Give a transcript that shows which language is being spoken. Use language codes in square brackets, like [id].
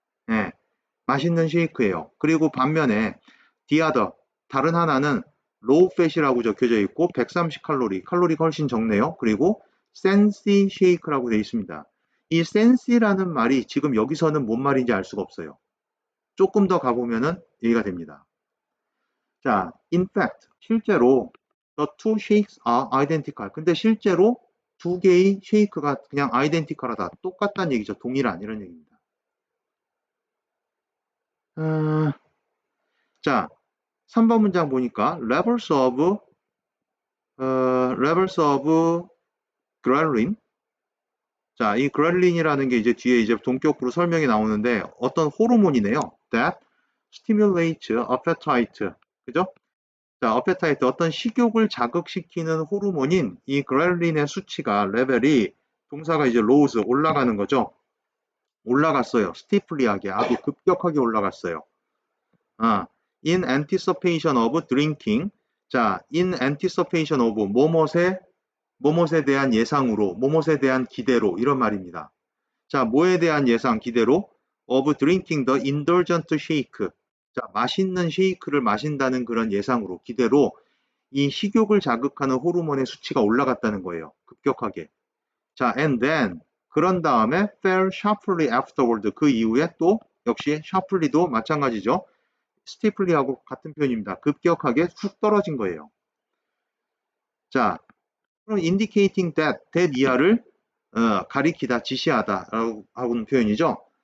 [ko] 예, 맛있는 쉐이크예요. 그리고 반면에 the other, 다른 하나는 low fat이라고 적혀져 있고 130 칼로리, 칼로리가 훨씬 적네요. 그리고 fancy shake라고 되어 있습니다. 이 fancy라는 말이 지금 여기서는 뭔 말인지 알 수가 없어요. 조금 더 가보면은 이해가 됩니다. [en] 자, in fact, 실제로 the two shakes are identical. [ko] 근데 실제로 두 개의 쉐이크가 그냥 identical하다, 똑같다는 얘기죠. 동일한 이런 얘기입니다. 자, 3번 문장 보니까 levels of ghrelin. 자, 이 ghrelin이라는 게 이제 뒤에 이제 동격으로 설명이 나오는데 어떤 호르몬이네요. [en] that stimulates appetite. 그죠? [ko] 자, appetite, 어떤 식욕을 자극시키는 호르몬인 이 그렐린의 수치가, 레벨이, 동사가 이제 rose, 올라가는 거죠. 올라갔어요. 스티플리하게, 아주 급격하게 올라갔어요. [en] 아, in anticipation of drinking. [ko] 자, in anticipation of 뭐뭇에 대한 예상으로, 뭐뭇에 대한 기대로, 이런 말입니다. 자, 뭐에 대한 예상, 기대로? [en] of drinking the indulgent shake. [ko] 자, 맛있는 쉐이크를 마신다는 그런 예상으로, 기대로 이 식욕을 자극하는 호르몬의 수치가 올라갔다는 거예요. 급격하게. [en] 자, and then, [ko] 그런 다음에 [en] fell sharply afterward. [ko] 그 이후에 또 역시 sharply도 마찬가지죠. stiffly하고 같은 표현입니다. 급격하게 훅 떨어진 거예요. 자, 그럼 indicating that 이하를 가리키다, 지시하다 라고 하는 표현이죠.